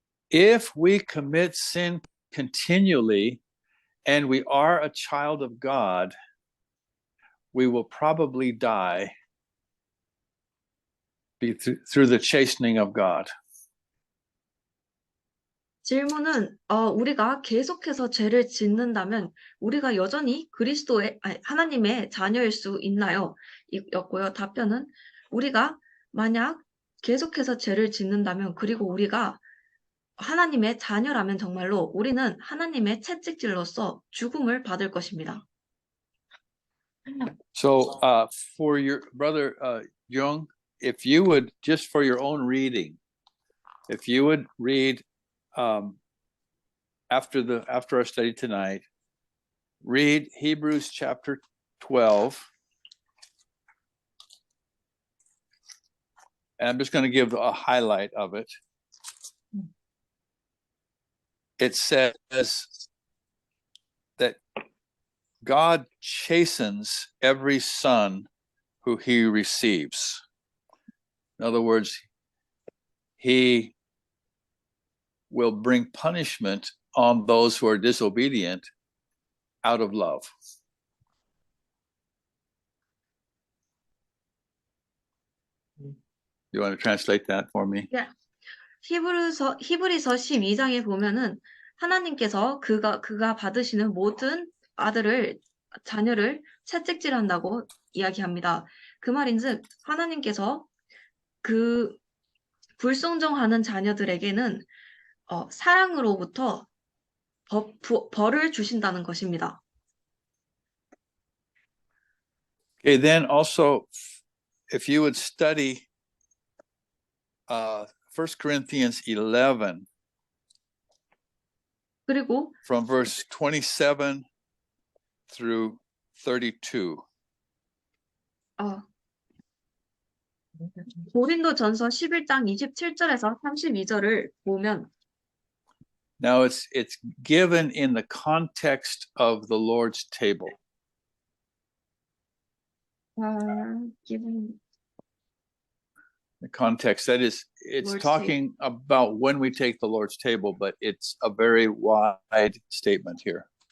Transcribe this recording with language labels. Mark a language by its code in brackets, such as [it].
[en] If we commit sin continually and we are a child of God, we will probably die through the chastening of God. [ko] 질문은 우리가 계속해서 죄를 짓는다면 우리가 여전히 하나님의 자녀일 수 있나요? 였고요. 답변은 우리가 만약 계속해서 죄를 짓는다면 그리고 우리가 하나님의 자녀라면 정말로 우리는 하나님의 채찍질로서 죽음을 받을 것입니다. [en] So for your brother Jung, if you would, just for your own reading, if you would read after our study tonight, read Hebrews chapter 12. And I'm just going to give a highlight of it. It says that God chastens every son who he receives. In other words, he will bring punishment on those who are disobedient out of love. You want to translate that for me? [ko] 히브리서 12장에 보면은 하나님께서 그가 받으시는 모든 자녀를 채찍질한다고 이야기합니다. 그 말인즉 하나님께서 그 불순종하는 자녀들에게는 사랑으로부터 벌을 주신다는 것입니다. [en] Okay, then also, if you would study 1 Corinthians 11 [ko] 그리고 [en] from verse 27 through 32. [ko] 고린도전서 11장 27절에서 32절을 보면 [en] Now it's given in the context of the Lord's table. given The context, that is, it's Lord's talking about when we take the Lord's table, but it's a very wide statement here.